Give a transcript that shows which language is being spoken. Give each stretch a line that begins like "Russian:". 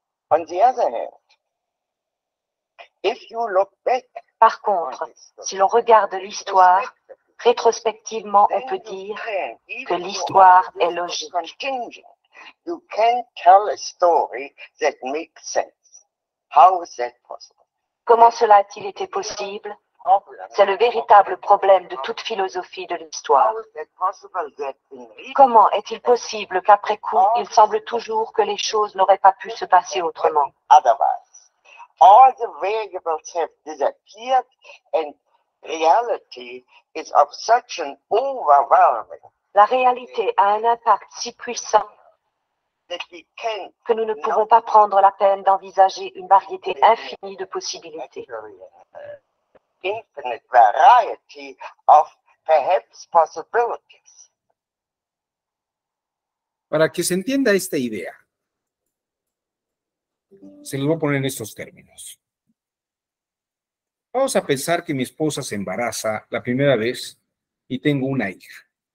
English: On the other hand, if you look back,
French: Par contre, si l'on regarde l'histoire, rétrospectivement, on peut dire que l'histoire est logique.
English: you can tell a story that makes sense. How is that possible?
French: Comment cela a-t-il été possible? C'est le véritable problème de toute philosophie de l'histoire.
English: How is that possible that in
French: Comment est-il possible qu'après coup, il semble toujours que les choses n'auraient pas pu se passer autrement?
English: otherwise? All the variables have disappeared and reality is of such an overwhelming
French: La réalité a un impact si puissant
English: that we can
French: que nous ne pouvons pas prendre la peine d'envisager une variété infinie de possibilités.
English: infinite variety of perhaps possibilities.
Spanish: Para que se entienda esta idea, se los voy a poner en estos términos. Vamos a pensar que mi esposa se embaraza la primera vez y tengo una hija.